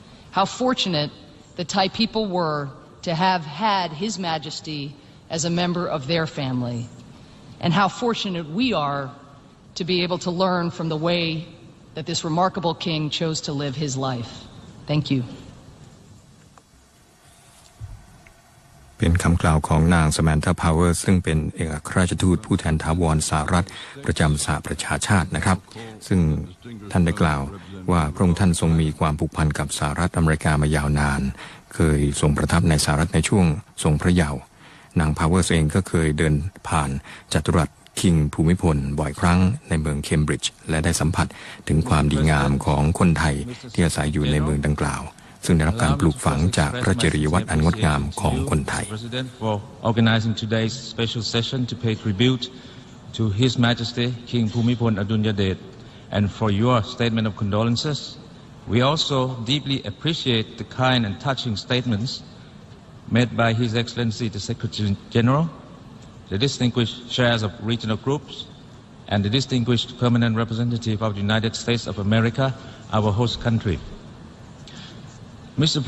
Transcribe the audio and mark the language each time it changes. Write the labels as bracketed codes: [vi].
[en] How fortunate the Thai people were to have had His Majesty as a member of their family. And how fortunate we are to be able to learn from the way that this remarkable king chose to live his life. Thank you. [th] เป็นคำกล่าวของนางสแมนธา พาวเวอร์ซึ่งเป็นเอกอัครราชทูตผู้แทนถาวรสหรัฐประจำสหประชาชาตินะครับซึ่ง ท่านได้กล่าวว่าพระองค์ท่านทรงมีความผูกพันกับสหรัฐอเมริกามายาวนานเคยทรงประทับในสหรัฐในช่วงทรงพระเยาว์นางพาวเวอร์เองก็เคยเดินผ่านจัตุรัสคิงภูมิพลบ่อยครั้งในเมืองเคมบริดจ์และได้สัมผัสถึงความดีงามของคนไทยที่อาศัยอยู่ในเมืองดังกล่าวซึ่งได้รับการปลูกฝังจากพระจริยวัตรอันงดงามของคนไทย [en] for organizing today's special session to pay tribute to His Majesty King Bhumibol Adulyadej and for your statement of condolences. We also deeply appreciate the kind and touching statements made by His Excellency the Secretary General, the distinguished chairs of regional groups, and the distinguished permanent representative of the United States of America, our host country. Mr.